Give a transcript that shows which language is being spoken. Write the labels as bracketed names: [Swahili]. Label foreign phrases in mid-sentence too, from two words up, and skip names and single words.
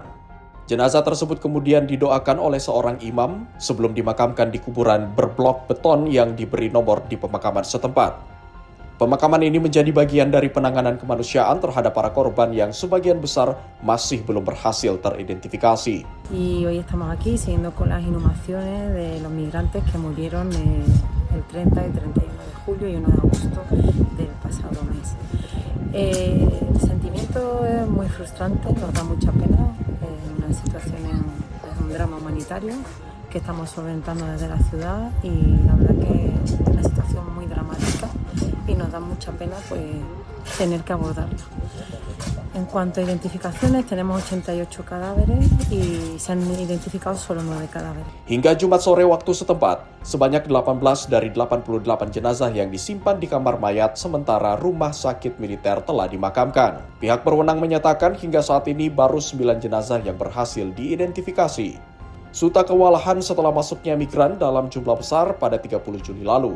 [Indonesian] Jenazah tersebut kemudian didoakan oleh seorang imam sebelum dimakamkan di kuburan berblok beton yang diberi nomor di pemakaman setempat. Pemakaman ini menjadi bagian dari penanganan kemanusiaan terhadap para korban yang sebagian besar masih belum berhasil teridentifikasi. [Spanish] Y hoy estamos aquí siguiendo con las inhumaciones de los migrantes que murieron el 30 y 31 de julio y 1 de agosto del El sentimiento es muy frustrante, nos da mucha pena, una situación es un drama humanitario que estamos solventando desde la ciudad y la verdad que es una situación muy dramática y nos da mucha pena pues tener que abordarla. En cuanto a identificaciones, tenemos 88 cadáveres y se han identificado solo 9 cadáveres. [Indonesian] Hingga Jumat sore waktu setempat, sebanyak 18 dari 88 jenazah yang disimpan di kamar mayat sementara rumah sakit militer telah dimakamkan. Pihak berwenang menyatakan hingga saat ini baru 9 jenazah yang berhasil diidentifikasi. Suta kewalahan setelah masuknya migran dalam jumlah besar pada 30 Juni lalu.